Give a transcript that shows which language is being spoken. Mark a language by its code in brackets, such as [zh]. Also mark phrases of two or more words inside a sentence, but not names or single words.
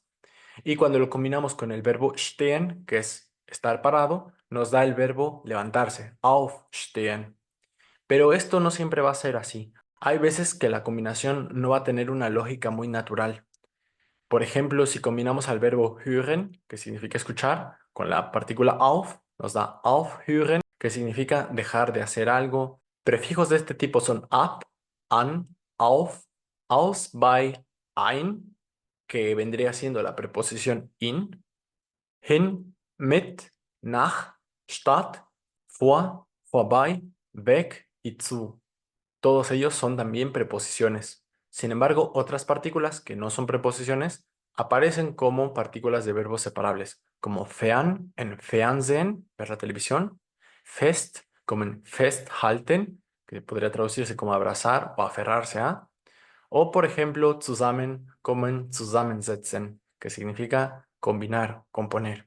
[es] Y cuando lo combinamos con el verbo stehen, que es estar parado, nos da el verbo levantarse, aufstehen. Pero esto no siempre va a ser así. Hay veces que la combinación no va a tener una lógica muy natural. Por ejemplo, si combinamos al verbo hören, que significa escuchar, con la partícula auf, nos da aufhören, que significa dejar de hacer algo. Prefijos de este tipo son [de] ab, an, auf, aus, bei, ein, [es] que vendría siendo la preposición [de] in, hin, mit, nach, statt, vor, vorbei, weg [es] y zu. Todos ellos son también preposiciones. Sin embargo, otras partículas que no son preposiciones aparecen como partículas de verbos separables, como fern en Fernsehen, ver la televisión, fest como en festhalten, que podría traducirse como abrazar o aferrarse a, o por ejemplo zusammen como en zusammensetzen, que significa combinar, componer.